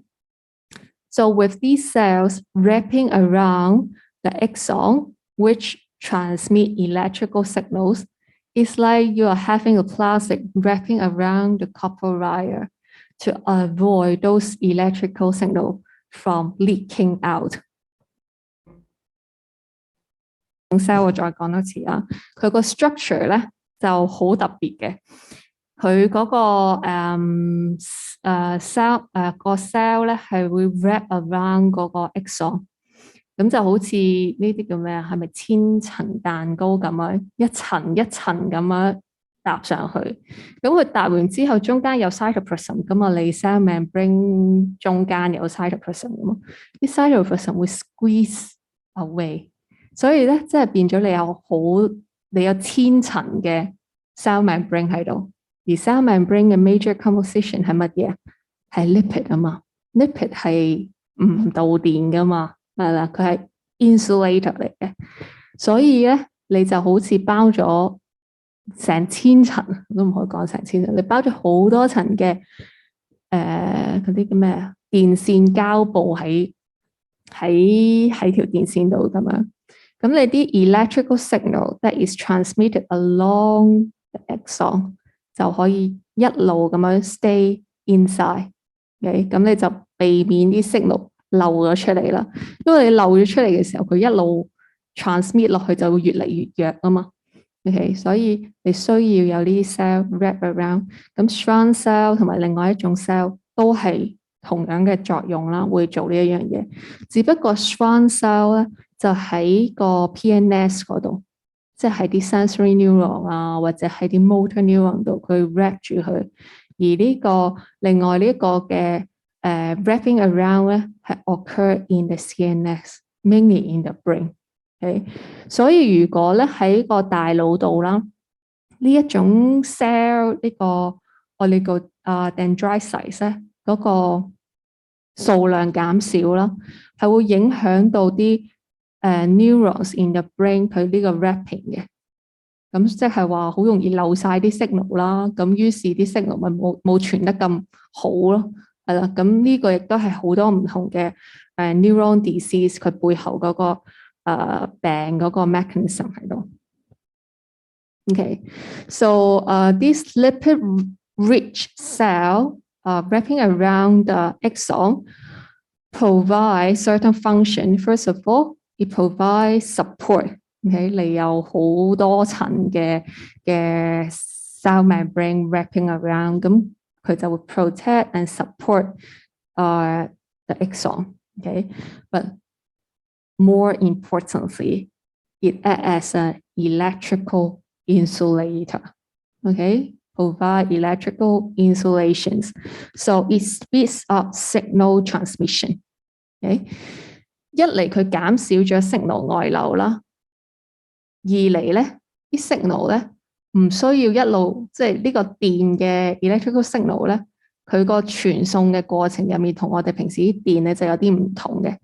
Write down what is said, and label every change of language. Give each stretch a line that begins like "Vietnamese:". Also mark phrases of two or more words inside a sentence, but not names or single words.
English: So with these cells wrapping around the axon, which transmit electrical signals, It's like you are having a plastic wrapping around the copper wire to avoid those electrical signal from leaking out.
Cantonese: cell 我再講多次啊，佢個 structure 咧就好特別嘅，佢嗰個cell 咧係會
English: wrap around
Cantonese: 嗰個 axon，咁就好似呢啲叫咩啊？係咪千層蛋糕咁樣一層一層咁樣搭上去？咁佢搭完之後，中間有 cytoplasm 噶嘛？你 cell membrane 中間有 cytoplasm 噶嘛？啲 cytoplasm 會 squeeze away。所以咧，即係變咗你有千層嘅
English: cell membrane
Cantonese: 喺度，而
English: cell membrane
Cantonese: 嘅
English: major composition
Cantonese: 係乜嘢？係 lipid 啊嘛 ，lipid 係唔導電噶嘛，係啦，佢係 insulator 嚟嘅，所以咧你就好似包咗成千層，都唔可以講成千層，你包咗好多層嘅嗰啲叫咩啊？電線膠布喺條電線度咁樣。咁你啲
English: electrical signal that is transmitted along the axon
Cantonese: 就可以一路咁樣
English: stay inside，okay？
Cantonese: 咁你就避免啲 signal 漏咗出嚟啦。因為你漏咗出嚟嘅時候，佢一路 transmit 落去就會越嚟越弱啊嘛。OK， 所以你需要有呢啲
English: cell wrap around。
Cantonese: 咁
English: Schwann cell
Cantonese: 同埋另外一種 cell 都係同樣嘅作用啦，會做呢一樣嘢。只不過
English: Schwann cell
Cantonese: 咧就喺個 PNS 嗰度，即係喺啲
English: sensory neuron
Cantonese: 啊，或者喺啲
English: motor neuron
Cantonese: 度，佢 wrap 住佢。而另外呢個嘅
English: wrapping around
Cantonese: 咧係
English: occur in the CNS，mainly in the brain。Okay？
Cantonese: 所以如果咧喺個大腦度啦，呢一種 cell 呢個我哋個dendrites 咧嗰個數量減少啦，係會影響到啲
English: neurons in the brain
Cantonese: 佢呢個 wrapping 嘅，咁即係話好容易漏晒啲 signal 啦，咁於是啲 signal 咪冇傳得咁好咯，係啦，咁呢個亦都係好多唔同嘅
English: neuron disease
Cantonese: 佢背後嗰個病嗰個 mechanism 喺度。
English: Okay, so this lipid-rich cell wrapping around the axon provide certain function. First of all, it provides support.
Cantonese: Okay, 你有好多層嘅
English: cell membrane wrapping around，
Cantonese: 咁佢就會
English: protect and support the axon. Okay, but more importantly, it acts as an electrical insulator. Okay, provide electrical insulations. So it speeds up signal transmission.
Cantonese: Okay， 一嚟佢減少咗 signal 外流啦，二嚟咧啲 signal 咧唔需要一路即係呢個電嘅
English: electrical signal
Cantonese: 咧，佢個傳送嘅過程入面同我哋平時啲電咧就有啲唔同嘅。